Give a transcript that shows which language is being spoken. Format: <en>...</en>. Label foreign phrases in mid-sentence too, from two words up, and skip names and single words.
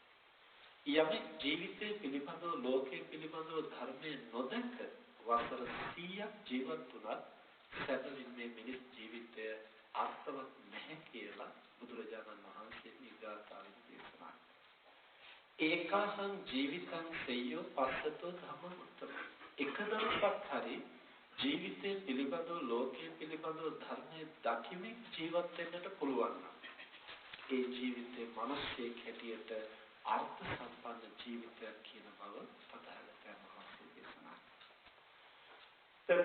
<si>යමෙක් ජීවිතය පිළිබඳව ලෝකයේ පිළිබඳව ධර්මයේ නොදැක වසර 100ක් ජීවත් වුණත් සැබවින් මේ මිනිස් ජීවිතය අර්ථවත් නැහැ කියලා බුදුරජාණන් වහන්සේ මේ ගාථාවෙන් දේශනා කළා.</si> <pi>ඒකහං ජීවිතං සෙය්‍යෝ පස්සතෝ ධම්මමුත්තම.</pi> <si>එක දවසක් හරි ජීවිතය පිළිබඳව ලෝකයේ පිළිබඳව ධර්මයේ දකිමින් ජීවත් වෙන්නට පුළුවන් නම් ඒ ජීවිතේ මිනිස්සෙක් හැටියට අර්ථ සම්පන්න ජීවිතයක් කියන බව තථාගතයන් වහන්සේ දේශනා කළා.</si>